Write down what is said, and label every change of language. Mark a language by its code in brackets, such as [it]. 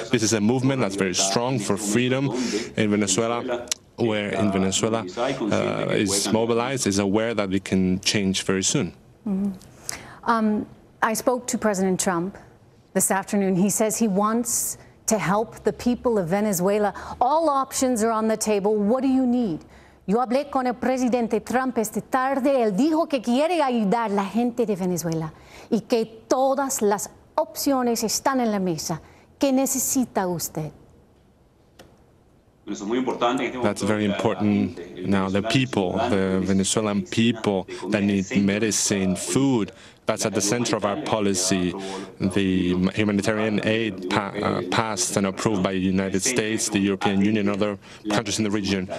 [en] This is a movement that's very strong for freedom in Venezuela, where in Venezuela is mobilized, is aware that it can change very soon. I spoke to President Trump this afternoon. He says he wants to help the people of Venezuela. All options are on the table. What do you need? [es] Yo hablé con el presidente Trump esta tarde. Él dijo que quiere ayudar a la gente de Venezuela y que todas las opciones están en la mesa. ¿Qué necesita usted? [en] That's very important now. The people, the Venezuelan people that need medicine, food, that's at the center of our policy. The humanitarian aid passed and approved by the United States, the European Union, and other countries in the region.